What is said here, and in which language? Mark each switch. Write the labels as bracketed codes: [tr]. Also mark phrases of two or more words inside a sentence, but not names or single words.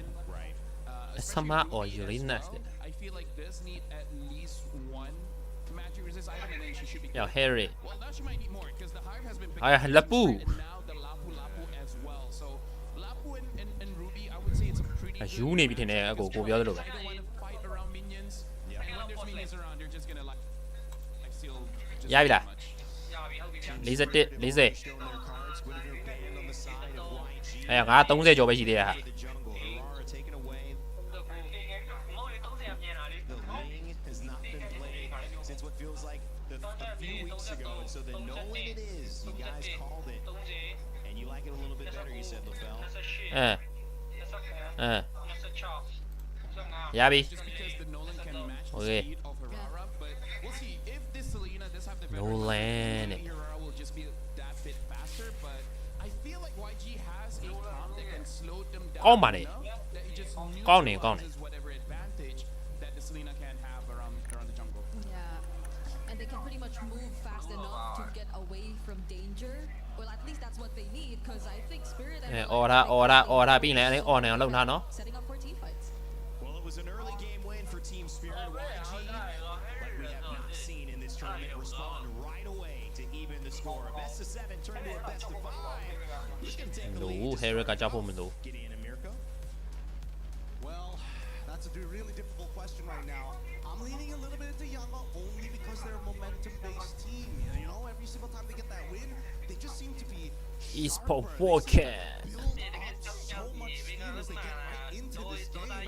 [en] Right. Summer or Uranus I feel like this need at least one magic resist item and then she should be. Yo Harry Well, now she might need more because the Hive has been picking [zh] 哎呀 Lapu [en] and now the Lapu as well. So Lapu and Ruby, I would say it's a pretty. [my] ယူနေပြီထင်တယ်အကိုပြောသလိုပဲ [en] They don't want to fight around minions. And when there's minions around, they're just gonna like steal. [my] ရပြီလား 41 40အဲ့ငါ30ကျော်ပဲရှိသေးတယ်ဟာ [en] Since what feels like a few weeks ago, and so the Nolan it is. You guys called it, and you like it a little bit better. You said, LaFell. [my] ရပြီ [en] Just because the Nolan can match the Okay. speed of Aurora, but we'll see if this Selena does have the better Nolan. maybe Aurora will just be that bit faster. But I feel like YG has a comp that can slow them down [my] ကောင်းပါလေ [en] enough that it just [my] ကောင်းနေကောင်းနေ [en] neutralizes whatever advantage that the Selena can have around the jungle. Yeah, and they can pretty much move fast enough to get away from danger. Well, at least that's what they need, because I think Spirit and [my] အော်တာပြီးနေအဲ့အော်နေအောင်လုပ်ထားနော် [en] setting up for team fights. Well, it was an early game win for Team Spirit. YG, like we have not seen in this tournament, respond right away to even the score. A best of 7 turned to a best of 5. Who's going to take the [my] လို့ [en] lead? [my] Harry ကကြောက်ဖို့မလို့ [en] Gideon and Mirko. Well, that's a really difficult question right now. I'm leaning a little bit into Yama only because they're a momentum-based team. You know, every single time they get that win, they just seem to be Esport sharper. Podcast They build up so much steam as they get right into this game.